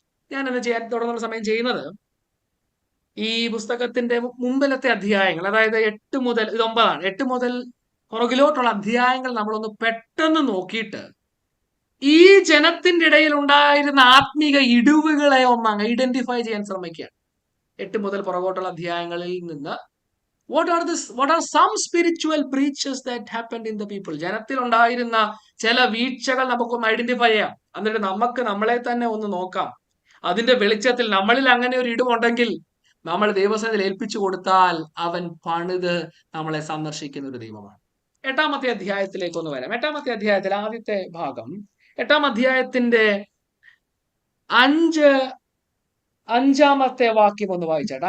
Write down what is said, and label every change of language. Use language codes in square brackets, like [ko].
[ml] ഞാനത് ചെയ്യാൻ തുടങ്ങുന്ന സമയം ചെയ്യുന്നത്, ഈ പുസ്തകത്തിന്റെ മുമ്പിലത്തെ അധ്യായങ്ങൾ, അതായത് 8 മുതൽ, ഇത് 9ആണ്, 8 മുതൽ പുറകിലോട്ടുള്ള അധ്യായങ്ങൾ നമ്മളൊന്ന് പെട്ടെന്ന് നോക്കിയിട്ട് ഈ ജനത്തിന്റെ ഇടയിൽ ഉണ്ടായിരുന്ന ആത്മീക ഇടിവുകളെ ഒന്ന് ഐഡന്റിഫൈ ചെയ്യാൻ ശ്രമിക്കുകയാണ്. 8 മുതൽ പുറകോട്ടുള്ള അധ്യായങ്ങളിൽ നിന്ന് [en] what are some spiritual breaches that happened in the people? [ml] ജനത്തിൽ ഉണ്ടായിരുന്ന ചില വീഴ്ചകൾ നമുക്കൊന്ന് ഐഡന്റിഫൈ ചെയ്യാം. എന്നിട്ട് നമുക്ക് നമ്മളെ തന്നെ ഒന്ന് നോക്കാം. അതിന്റെ വെളിച്ചത്തിൽ നമ്മളിൽ അങ്ങനെ ഒരു ഇടിവുണ്ടെങ്കിൽ നമ്മൾ ദൈവസന്നിധിയിൽ ഏൽപ്പിച്ചു കൊടുത്താൽ അവൻ പണിത് നമ്മളെ സന്ദർശിക്കുന്ന ഒരു ദൈവമാണ്. 8-ാമത്തെ അധ്യായത്തിലേക്ക് ഒന്ന് വരാം. 8-ാമത്തെ അധ്യായത്തിൽ ആദ്യത്തെ ഭാഗം, 8-ാം അധ്യായത്തിന്റെ 5-ാമത്തെ വാക്യം ഒന്ന് വായിച്ചാട്ടെ.